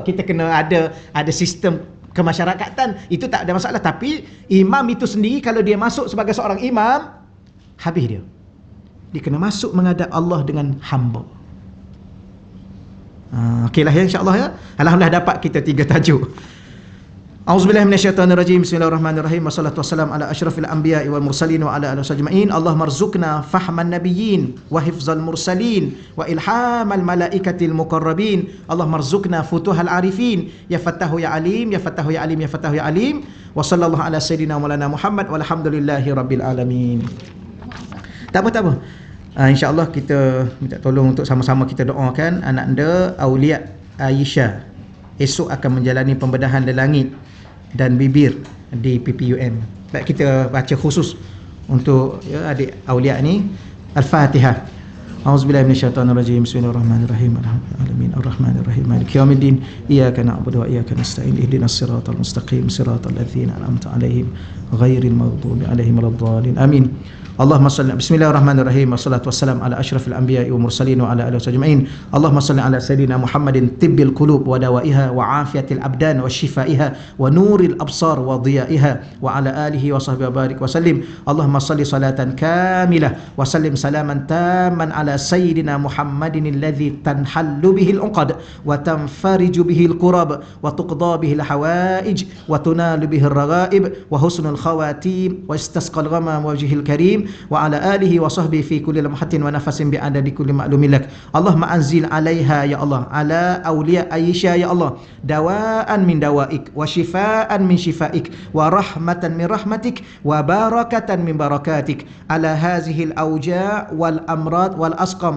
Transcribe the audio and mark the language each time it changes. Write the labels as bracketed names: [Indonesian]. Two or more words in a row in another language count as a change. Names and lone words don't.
[Malay] Kita kena ada sistem kemasyarakatan. Itu tak ada masalah. Tapi imam itu sendiri, kalau dia masuk sebagai seorang imam, habis dia. Dia kena masuk menghadap Allah dengan hamba. Okeylah ya, insyaAllah ya. Alhamdulillah dapat kita 3 tajuk. [Arabic] أعوذ بالله من الشيطان الرجيم. بسم الله الرحمن الرحيم. والصلاة والسلام على أشرف الأنبياء والمرسلين وعلى آله أجمعين. اللهم ارزقنا فهم النبيين وحفظ المرسلين وإلهام الملائكة المقربين. اللهم ارزقنا فتوح العارفين. يا فتاح يا عليم، يا فتاح يا عليم، يا فتاح يا عليم. وصلى الله على سيدنا مولانا محمد والحمد لله رب العالمين. [Malay] Tak apa. InsyaAllah kita minta tolong untuk sama-sama kita doakan anak anda Aulia Aisyah esok akan menjalani pembedahan langit dan bibir di PPUM. Baik, kita baca khusus untuk adik Aulia ni. Al-Fatihah. [Arabic] أعوذ بالله من الشيطان الرجيم. بسم الله الرحمن الرحيم. الحمد لله رب الرحمن الرحيم. مالك يوم الدين. إياك نعبد وإياك نستعين. اهدنا الصراط المستقيم. صراط الذين أنعمت عليهم غير المغضوب عليهم ولا الضالين. آمين. اللهم صل. بسم الله الرحمن الرحيم. والصلاة والسلام على أشرف الأنبياء والمرسلين وعلى آله أجمعين. اللهم صل على سيدنا محمد طب القلوب ودوائها وعافية الأبدان وشفائها ونور الأبصار وضيائها وعلى آله وصحبه وبارك وسلم. اللهم صل صلاة كاملة وسلم سلاما تاما على سيدنا محمد الذي تنحل به العقد وتنفرج به الكرب وتقضى به الحوائج وتنال به الرغائب وحسن الخواتيم واستسقى الغمام وجه الكريم وعلى آله وصحبه في كل لمحة ونفس بعدد كل معلوم لك. اللهم أنزل عليها يا الله، على أولياء عائشة يا الله، دواء من دوائك وشفاء من شفائك ورحمة من رحمتك وبركة من بركاتك على هذه الأوجاع والأمراض والأسقام.